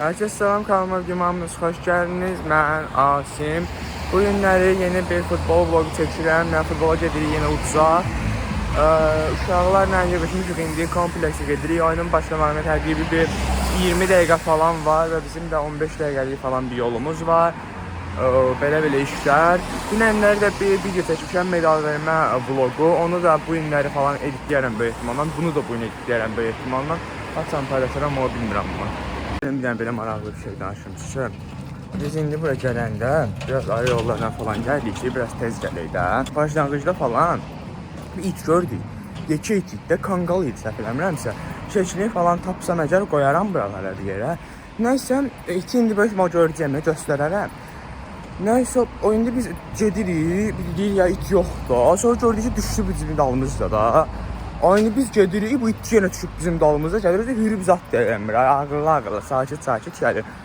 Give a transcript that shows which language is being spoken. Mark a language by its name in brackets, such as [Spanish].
[Turkish] Herkese selam, kanalıma videomuz hoş geldiniz. Ben Asim. [Azerbaijani] Bu günləri yeni bir futbol vlogu çəkirəm. Mən futbola gedirik yeni uçağa. Uşaqlarla yığışmışıq indi kompleksə gedirik. Oyunun başlamağına təqribi bir 20 dəqiqə falan var və bizim də 15 dəqiqəlik falan bir yolumuz var. Belə işlər. Dünənləri də bir video çəkmişəm, medal vermə vlogu. Onu da bu günləri falan editləyərəm böyük ehtimalla. Bunu da bu gün editləyərəm böyük ehtimalla. Açsam paylaşaram, o bilmirəm bunu. Bir dənə belə maraqlı bir şey danışım sizə. Biz indi buraya gələndə biraz ayrı yollardan falan gəldik ki, biraz tez gələk də. Başlanğıcda falan bir it gördük. Yekə it də kangal idi, səhv eləmirəmsə. Keçini falan tapsam əgər qoyaram buralara bir yerə. Nəysə, iti indi böyük mal görəcəyəm, göstərərəm. Nəysə, o indi biz gedirik, bilirik ya it yoxdur. Sonra gördük ki, düşdü bizim dalımızda da. Aynı biz gedirik, bu it yenə düşüb bizim dalımıza gəlir, hürüb zat deyəmir, ağırlı, sakit gəlir.